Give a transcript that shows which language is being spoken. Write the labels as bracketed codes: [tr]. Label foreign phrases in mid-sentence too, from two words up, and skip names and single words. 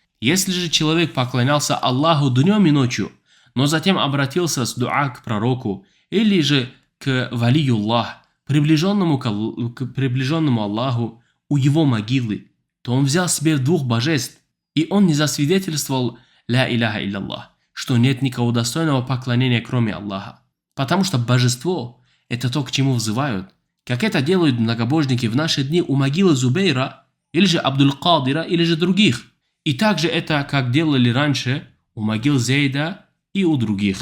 [ru] Если же человек поклонялся Аллаху днем и ночью, но затем обратился с дуа к пророку, или же к валиюллах, приближенному Аллаху, у его могилы, то он взял себе двух божеств, и он не засвидетельствовал [ar] «لا إله إلا الله», [ru] что нет никого достойного поклонения, кроме Аллаха. Потому что божество – это то, к чему взывают, как это делают многобожники в наши дни у могилы Зубейра, или же Абдуль-Кадира, или же других. И также это, как делали раньше, у могил Зейда и у других.